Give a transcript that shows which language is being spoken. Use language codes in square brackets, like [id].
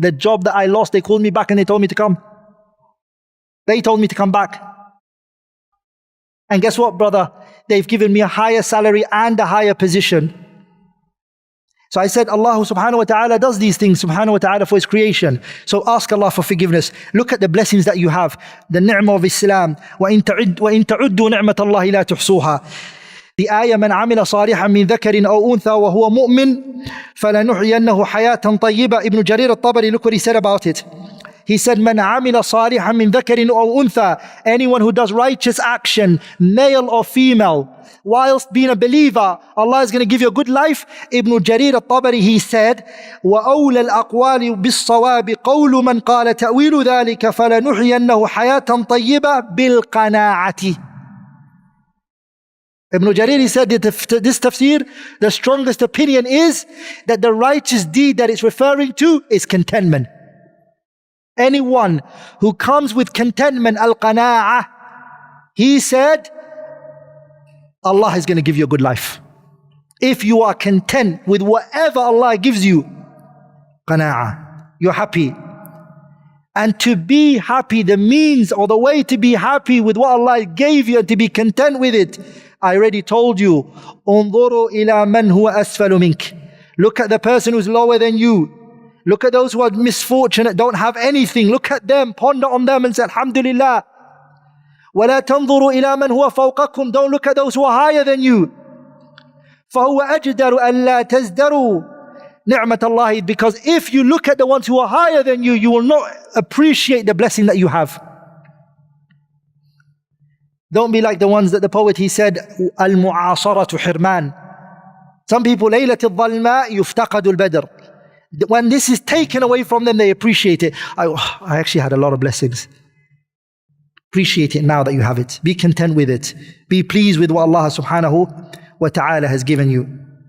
[en] The job that I lost, they called me back and they told me to come. They told me to come back. And guess what, brother? They've given me a higher salary and a higher position. So I said, Allah subhanahu wa ta'ala does these things, subhanahu wa ta'ala, for His creation. So ask Allah for forgiveness. Look at the blessings that you have. The ni'mah of Islam. [ar] وَإِن تَعُدُّوا نِعْمَةَ اللَّهِ لَا تُحْصُوهَا. [en] The ayah, [ar] مَنْ عَمِلَ صَالِحًا مِنْ ذَكَرٍ أَوْ أُنْثَى وَهُوَ مُؤْمِنٌ فَلَنُحْيَنَّهُ حَيَاةً طَيِّبَةً. [en] Ibn Jarir al-Tabari, look what he said about it. He said, [ar] مَنْ عَمِلَ صَالِحًا مِنْ ذَكَرٍ أَوْ أُنْثَى. [en] Anyone who does righteous action, male or female, whilst being a believer, Allah is going to give you a good life. [ar] Ibn Jarir al-Tabari, [en] he said, [ar] وَأَوْلَى الْأَقْوَالِ بِالصَّوَابِ قَوْلُ مَنْ قَالَ تَأْوِيلُ ذَلِكَ فَلَنُحْيَنَّهُ حَيَاةً طَيِّبَةً بِالْقَنَاعَةِ. [en] Ibn Jarir, he said that this tafsir, the strongest opinion is that the righteous deed that it's referring to is contentment. Anyone who comes with contentment, al-qana'ah, he said, Allah is going to give you a good life. If you are content with whatever Allah gives you, qana'ah, you're happy. And to be happy, the means or the way to be happy with what Allah gave you and to be content with it, I already told you, [ar] انظروا إلى من هو أسفل منك. [en] Look at the person who's lower than you. Look at those who are misfortunate, don't have anything. Look at them, ponder on them and say, Alhamdulillah. [ar] ولا تنظروا إلى من هو فوقكم. [en] Don't look at those who are higher than you. [ar] فهو أجدر ألا تزدروا نعمة الله. [en] Because if you look at the ones who are higher than you, you will not appreciate the blessing that you have. Don't be like the ones that the poet, he said, [ar] al-mu'asaratu hirman. [en] Some people, [ar] ليلة الظلماء يفتقد البدر. [en] When this is taken away from them, they appreciate it. I actually had a lot of blessings. Appreciate it now that you have it. Be content with it. Be pleased with what Allah subhanahu wa ta'ala has given you.